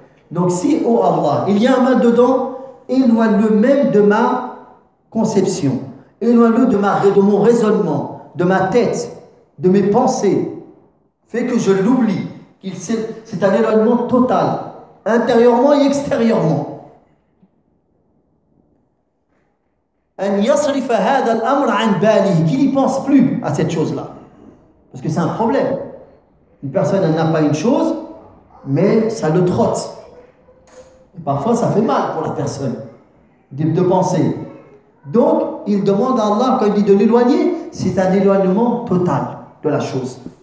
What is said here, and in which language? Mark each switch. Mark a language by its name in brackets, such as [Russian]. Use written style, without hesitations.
[French] Donc si, oh Allah, il y a un mal dedans, éloigne-le même de ma conception, éloigne-le de mon raisonnement, de ma tête, de mes pensées. Fais que je l'oublie, c'est un éloignement total, intérieurement et extérieurement. [Arabic] أن يصرف هذا الأمر عن باله. [French] Qui n'y pense plus à cette chose-là, parce que c'est un problème. Une personne n'a pas une chose, mais ça le trotte. Et parfois, ça fait mal pour la personne de penser. Donc, il demande à Allah, quand il dit de l'éloigner, c'est un éloignement total de la chose.